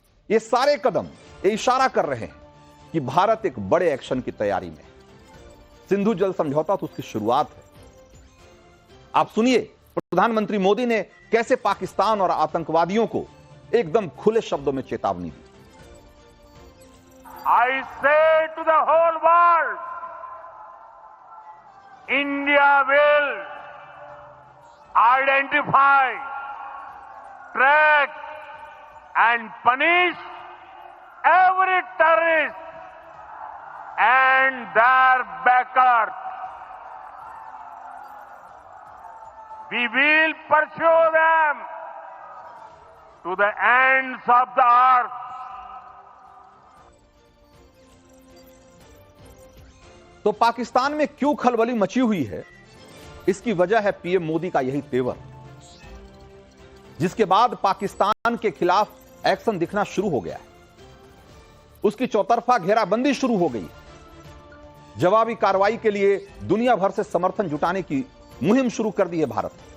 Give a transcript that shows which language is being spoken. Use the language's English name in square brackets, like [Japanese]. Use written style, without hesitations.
[Hindi] ये सारे कदम ये इशारा कर रहे हैं कि भारत एक बड़े एक्शन की तैयारी में है। सिंधु जल समझौता तो उसकी शुरुआत है। आप सुनिए प्रधानमंत्री मोदी ने कैसे पाकिस्तान और आतंकवादियों को एकदम खुले शब्दों में चेतावनी दी। [English] I say to the whole world, India will identify, track and punish every terrorist and their backers. We will pursue them to the ends of the earth. [Hindi] तो पाकिस्तान में क्यों खलबली मची हुई है, इसकी वजह है पीएम मोदी का यही तेवर, जिसके बाद पाकिस्तान के खिलाफ एक्शन दिखना शुरू हो गया है। उसकी चौतरफा घेराबंदी शुरू हो गई। जवाबी कार्रवाई के लिए दुनिया भर से समर्थन जुटाने की मुहिम शुरू कर दी है भारत।